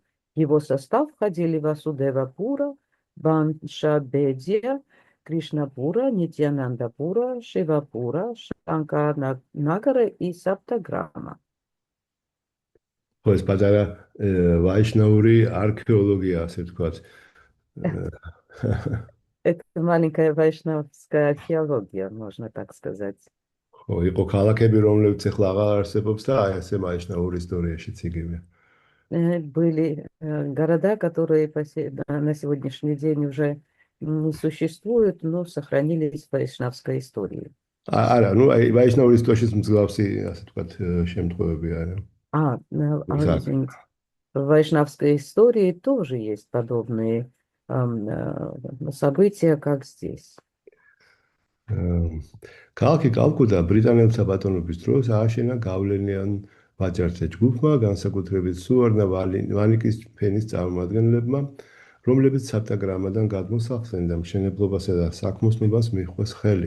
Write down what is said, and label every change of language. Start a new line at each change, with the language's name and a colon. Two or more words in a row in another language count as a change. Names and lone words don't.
Russian: В его состав входили Васудевапура, Баншабедия, Кришнапура, Нитьянандапура, Шивапура, Шанканагара и Саптаграма.
Georgian: ეს პატარა ვაიშნაური არქეოლოგია, ასე ვთქვათ.
Russian: Это маленькая вайшнавская археология, можно так сказать.
Georgian: ხო, იყო ქალაქები, რომლებიც ახლა აღარ არსებობს და აი ესე ვაიშნაური ისტორიაშიც იგივე.
Russian: Были города, которые на сегодняшний день уже не существуют, но сохранились в вайшнавской истории.
Georgian: არა, ну აი ვაიშნაური ისტორიის მსგავსი, ასე вთქვათ, შემთხვევები არა.
Russian: Извините. В вайшнавской истории тоже есть подобные события, как здесь.
Georgian: ქალაქი კალკუტა ბრიტანელთა ბატონობის დროს ააშენა გავლენიან ვაჭართა ჯგუფმა, განსაკუთრებით სუვარნა ვანიკის ფენის წარმომადგენლებმა, რომლებიც საბტაგრამადან გადმოსახლდნენ და მშენებლობასა და საქმოსნობას მიჰყვეს ხელი.